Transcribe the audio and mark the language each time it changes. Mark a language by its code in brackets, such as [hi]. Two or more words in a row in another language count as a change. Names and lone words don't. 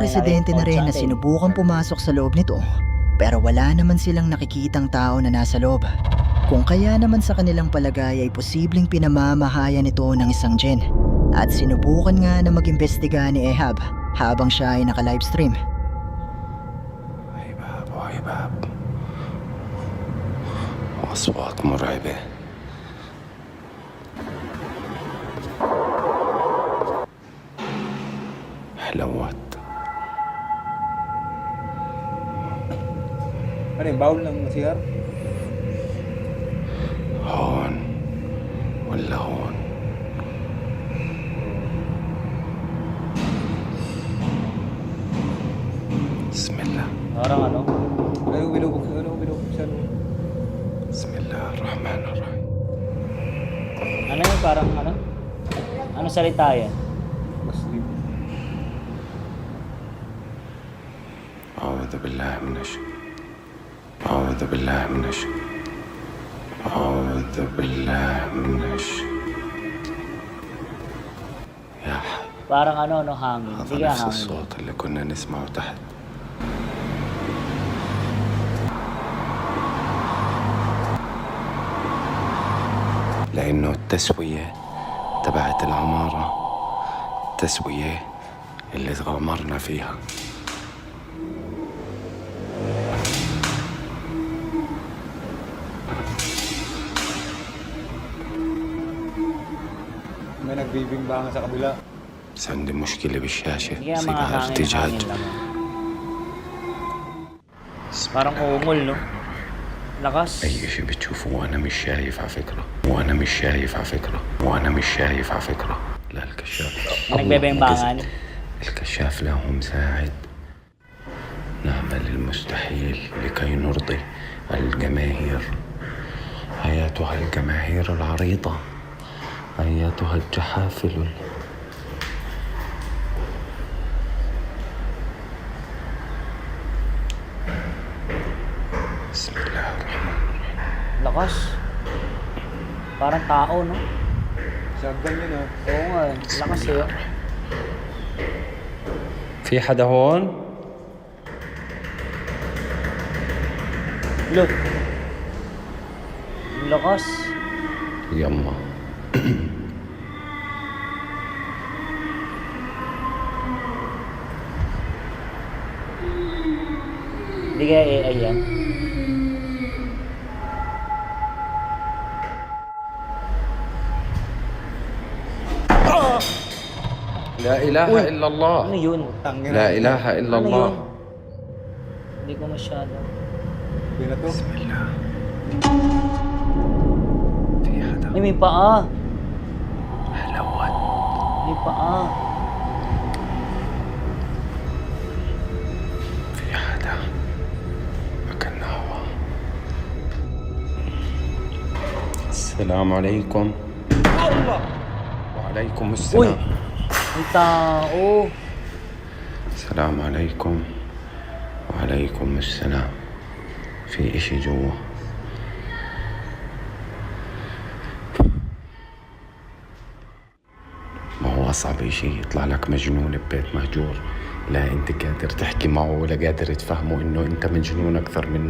[tl] residente na rin na na-report sa atin. sinubukang pumasok sa loob nito, pero wala naman silang nakikitang tao na nasa loob. Kung kaya naman sa kanilang palagay ay posibleng pinamamahayan ito ng isang djinn. At sinubukan nga na mag-imbestiga ni Ehab habang siya ay naka-livestream. [ar] هيباب وهيباب وأصوات مرعبة. حلوات. [tl] Ano yung bawal ng CR? [ar] هون ولا هون. بسم الله. [tl] Parang ano? Ay, binubog siya. [ar] بسم الله الرحمن الرحيم. [tl] Ano yun? Parang ano? Ano salita yan? Muslim. [ar] أعوذ بالله من الشيطان. أعوذ بالله من الشيطان. أعوذ بالله من الشيطان. يا حي. [tl] Parang ano, no, hangin. [ar] هذا [tl] Sige, [ar] نفس [tl] hangin. [ar] الصوت اللي كنا نسمعه تحت. لأنه التسوية تبعت العمارة التسوية اللي تغامرنا فيها. [tl] May nagbibingbangan sa kabila. [ar] بس عندي مشكلة بالشاشة [tl] Sige, mga [ar] يصيبها [tl] hangin [ar] ارتجاج. [tl] lang. Parang ungol, no? Lakas. [ar] أي شيء بتشوفه وأنا مش شايف على فكرة وأنا مش شايف على فكرة وأنا مش شايف على فكرة. لا الكشاف [tl] May nagbebembangan. [ar] الكشاف له مساعد. نعمل المستحيل لكي نرضي الجماهير. أيتها الجماهير العريضة أيتها الجحافل بسم الله الرحمن الرحيم. [tl] Lakas. Parang tao, no? Shotgun yun, oh. Oo nga, lakas eh. [ar] في حدا هون؟ [tl] Look. Lakas. [ar] يما [tl] Hindi kaya AI yan. [ar] لا إله إلا الله. [tl] Ano yun? Tangin [ar] لا إله إلا [tl] Ano [ar] الله. [tl] yun? Hindi ko masyado. Binato. [ar] بسم الله. في حدا. [tl] Ay, may paa. [ar] حلوات. [tl] May paa. [ar] في حدا. مكاننا هوا. السلام عليكم. الله. وعليكم [tl] Uy! [ar] السلام. [tl] May tao. [ar] السلام عليكم. وعليكم السلام. في إشي جوا. ما هو أصعب إشي يطلع لك مجنون ببيت مهجور لا انت قادر تحكي معه ولا قادر تفهمه انه انت مجنون اكثر منه.